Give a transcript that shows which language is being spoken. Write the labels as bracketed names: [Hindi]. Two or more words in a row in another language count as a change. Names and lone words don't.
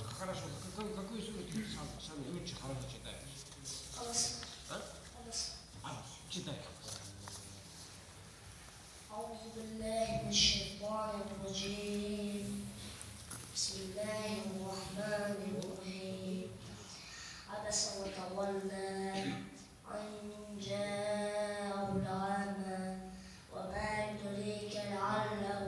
[Russian] хорошо. Какую суру ты самый лучше хорошо читаешь? Алас. А? Алас. Читай. [Arabic] أعوذ بالله من الشيطان الرجيم. بسم الله الرحمن الرحيم. عبس وتولى أن جاءه الأعمى وما يدريك لعله